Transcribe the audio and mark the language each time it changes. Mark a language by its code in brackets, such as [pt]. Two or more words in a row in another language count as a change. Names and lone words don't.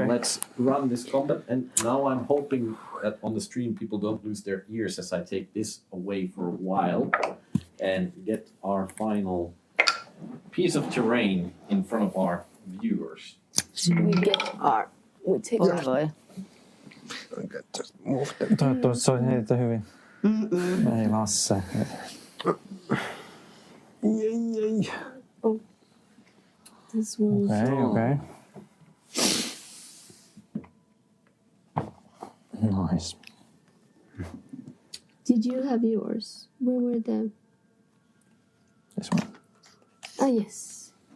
[en] And let's run this combat. And now I'm hoping that on the stream people don't lose their ears as I take this away for a while and get our final piece of terrain in front of our viewers. Should we get our... We take Oi our... voi. Just move them. [fi] Toivottavasti se oli heitä hyvin. Ei Lasse. Ei. [en] This one. Okay. Nice. Did you have yours? Where were they? This one. Oh, yes.